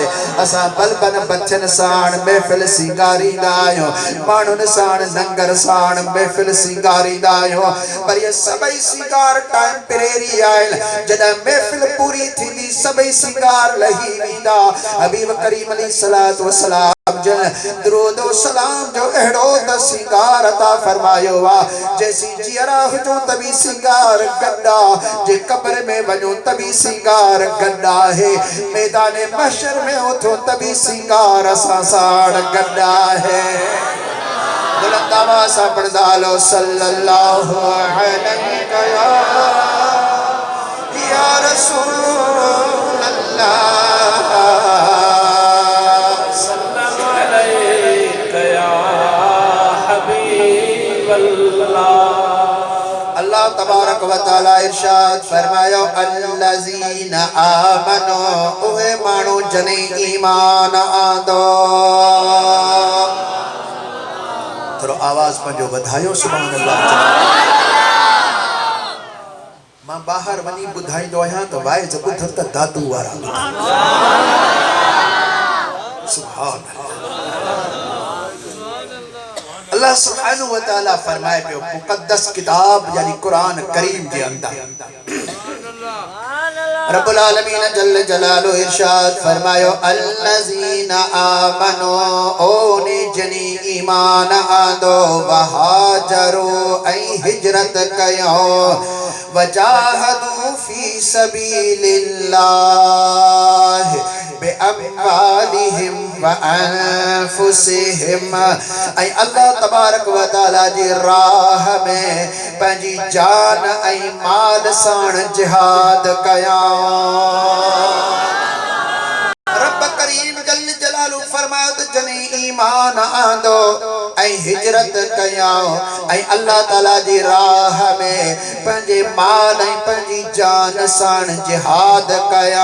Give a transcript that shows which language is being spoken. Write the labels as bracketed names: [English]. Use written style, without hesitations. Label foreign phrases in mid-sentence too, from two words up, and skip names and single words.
[Sindhi] असां बलबन बचन साण महफ़िल सिंगारींदा आहियूं, माण्हुनि साण लंगर साण महफ़िल सिंगारींदा आहियूं। पर इहे सभई सिंगार टेम्परेरी आहिनि। जॾहिं महफ़िल पूरी थींदी सभई सिंगार लही वेंदा। हबीब करीम [Arabic] عليه الصلاة والسلام [Sindhi] दुरूद व सलाम जो अहिड़ो त सिंगार अता फरमायो आहे जैसी जियरा हुजो तभी सिंगार गड्डा, जे कब्र में वञो तभी सिंगार गड्डा है, मैदान महशर में उठो तभी सिंगार असां साण गड्डा है। बुलंद आवाज़ सां पढ़ंदा हलो [Arabic] صلى الله عليك يا رسول الله. الله تبارك وتعالى [Sindhi] इरशाद फरमायो, [Arabic] الذين آمنوا, [Sindhi] उहे माण्हू जने ईमान आंदो। थोरो आवाज़ पंहिंजो वधायो [Arabic] سبحان الله. [Sindhi] मां ॿाहिरि वञी ॿुधाईंदो आहियां त वाइज ॿुधनि त दादू वारा [Arabic] سبحان الله سبحانه وتعالى [Sindhi] फरमाए पियो मुक़द्दस किताब यानी कुरान करीम [Urdu] کے اندر [Arabic] رب العالمين جل جلاله [Sindhi] इरशाद फरमायो, [Arabic] الذين آمنوا, [Sindhi] ओने जनी ईमान आंदो, वहाजरो ऐं हिजरत कयो, [Arabic] وجاهدوا في سبيل الله بأموالهم وأنفسهم. [Sindhi] ऐं [Arabic] الله تبارك وتعالى [Sindhi] जी राह में पंहिंजी जान ऐं माल साण जिहाद कया। रब करीम [Arabic] جل جلاله [Sindhi] फरमायो त जने ईमान आंदो ऐं हिजरत कया ऐं अल्लाह ताला जी राह में पंहिंजे माल ऐं पंहिंजी जान साण जिहाद कया।